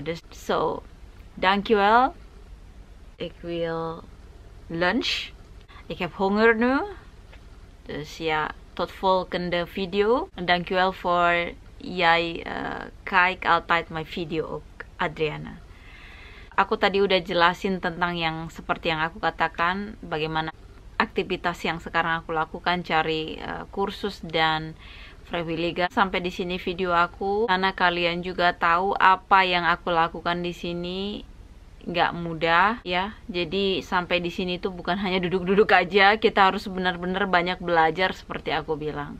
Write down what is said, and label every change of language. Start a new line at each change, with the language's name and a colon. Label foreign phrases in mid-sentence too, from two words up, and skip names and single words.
Dutch: Dus zo, dankjewel. Ik wil lunch. Ik heb honger nu. Dus tot volgende video. En dankjewel voor jij kijkt altijd mijn video ook, Adriana.
Indonesian: Aku tadi udah jelasin tentang yang seperti yang aku katakan, bagaimana aktivitas yang sekarang aku lakukan, cari kursus dan vrijwilliger. Sampai di sini video aku, karena kalian juga tahu apa yang aku lakukan di sini nggak mudah, Jadi sampai di sini tuh bukan hanya duduk-duduk aja, kita harus benar-benar banyak belajar seperti aku bilang.